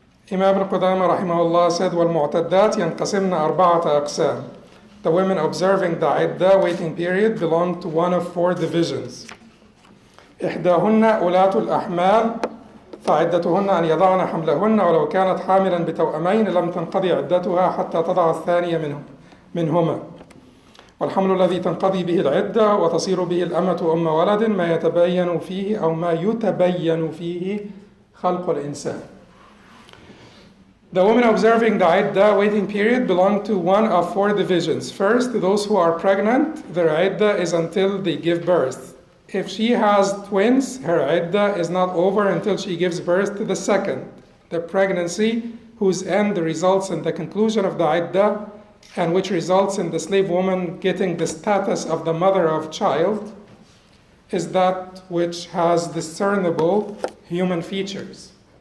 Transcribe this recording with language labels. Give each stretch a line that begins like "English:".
English: Imam Ibn Qudamah rahimahullah said,
Arabic: وَالْمُعْتَدَّاتِ يَنْقَسِمْنَ أَرْبَعَةَ أَقْسَامٍ.
English: The women observing the iddah waiting period belong to one of 4 divisions.
Arabic: إحداهن أولاة الأحمال فعدتهن أن يضعن حملهن ولو كانت حاملا بتوأمين لم تنقضي عدتها حتى تضع الثانية منهما. والحمل الذي تنقضي به العدة وتصير به الأمة أم ولد ما يتبين فيه أو ما يتبين فيه خلق الإنسان.
English: The women observing the iddah waiting period belong to one of 4 divisions. First, those who are pregnant, their iddah is until they give birth. If she has twins, her iddah is not over until she gives birth to the second. The pregnancy, whose end results in the conclusion of the iddah, and which results in the slave woman getting the status of the mother of child, is that which has discernible human features.